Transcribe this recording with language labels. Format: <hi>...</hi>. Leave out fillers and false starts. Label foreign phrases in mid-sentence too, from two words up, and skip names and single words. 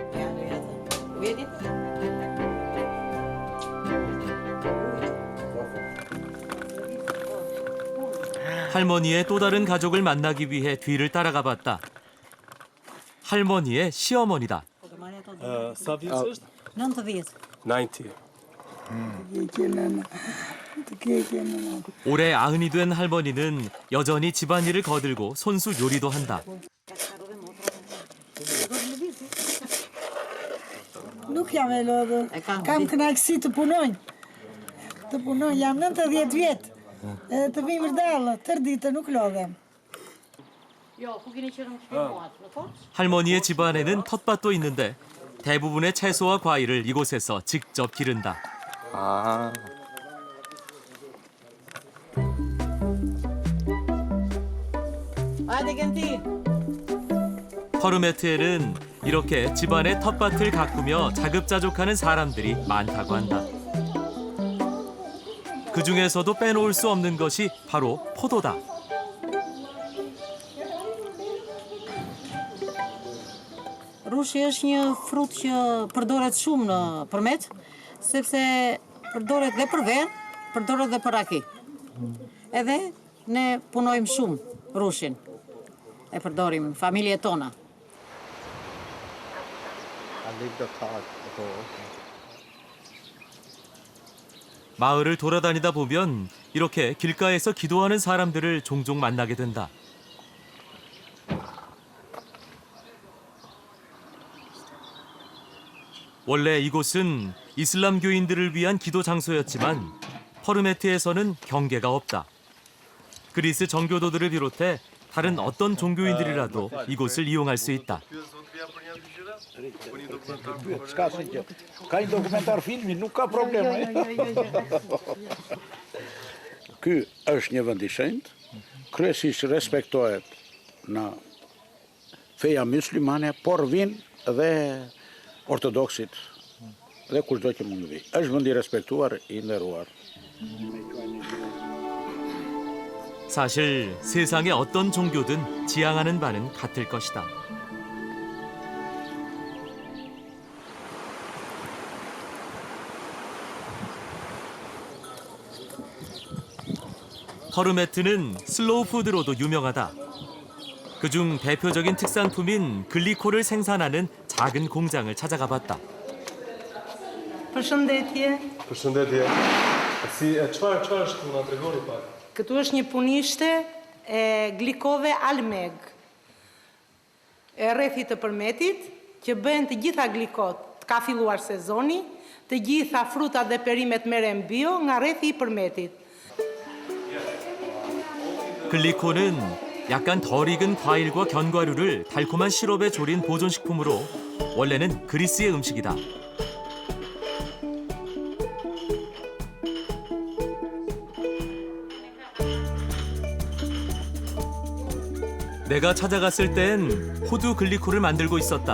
<ko>할머니의 또 다른 가족을 만나기 위해 뒤를 따라가 봤다. 할머니의 시어머니다. 90. 올해 90이 된 할머니는 여전히 집안일을 거들고 손수 요리도 한다.</ko> <sq>Nuk jam e lodhur. Kam kënaqësi të punoj. Jam 90 vjet. Të vim vërdallë, tër ditë nuk lodhem.</sq> <ko>할머니의 집안에는 텃밭도 있는데 대부분의 채소와 과일을 이곳에서 직접 기른다. 퍼르메트에는 이렇게 집안의 텃밭을 가꾸며 자급자족하는 사람들이 많다고 한다. 그 중에서도 빼놓을 수 없는 것이 바로 포도다.</ko> <sq>Rushi është një frut që përdoret shumë në përmet, sepse përdoret dhe për ven, përdoret dhe për raki. Edhe ne punojmë shumë rushin. E përdorim familjet tona.</sq> <ko>마을을 돌아다니다 보면 이렇게 길가에서 기도하는 사람들을 종종 만나게 된다. 원래 이곳은 이슬람교인들을 위한 기도 장소였지만 퍼르메트에서는 경계가 없다. 그리스 정교도들을 비롯해 다른 어떤 종교인들이라도 이곳을 이용할 수 있다.</ko> <sq>Ky është një vend i shenjtë, kryesisht respektohet në feja myslimane, por vin dhe ortodoksit dhe kushdo që mund të vi. Është vend i respektuar, i nderuar.</sq> <ko>사실 세상의 어떤 종교든 지향하는 바는 같을 것이다. 퍼르메트는 슬로우 푸드로도 유명하다. 그중 대표적인 특산품인 글리코를 생산하는 작은 공장을 찾아가 봤다.</ko> <sq>Përshëndetje. Përshëndetje. Si çfarë është na tregoni pak? Këtu është një punishte e glikove almeg. E rrethit të përmetit që bëhen të gjitha glikot. Ka filluar sezoni, të gjitha frutat dhe perimet merren bio nga rrethi I përmetit.</sq> <ko>글리코는 약간 덜 익은 과일과 견과류를 달콤한 시럽에 졸인 보존식품으로 원래는 그리스의 음식이다. 내가 찾아갔을 땐 호두 글리코를 만들고 있었다.</ko>